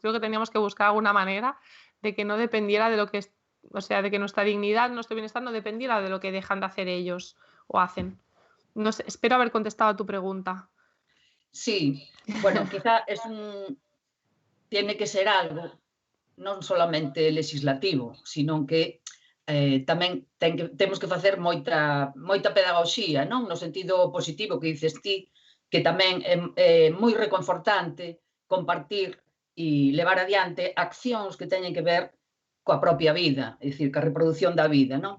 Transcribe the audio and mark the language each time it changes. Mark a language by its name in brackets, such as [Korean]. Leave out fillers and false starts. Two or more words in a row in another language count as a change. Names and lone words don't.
[Spanish] Creo que teníamos que buscar alguna manera de que no dependiera de lo que, o sea, de que nuestra dignidad, nuestro bienestar no dependiera de lo que dejan de hacer ellos o hacen. No sé, espero haber contestado a tu pregunta. Sí, bueno, quizá tiene que ser algo [Galician] non solamente legislativo, sino que tamén temos que facer moita pedagogía, non? No sentido positivo que dices ti, que tamén é moi reconfortante compartir e levar adiante accións que teñen que ver coa propia vida, é dicir, coa reproducción da vida, non?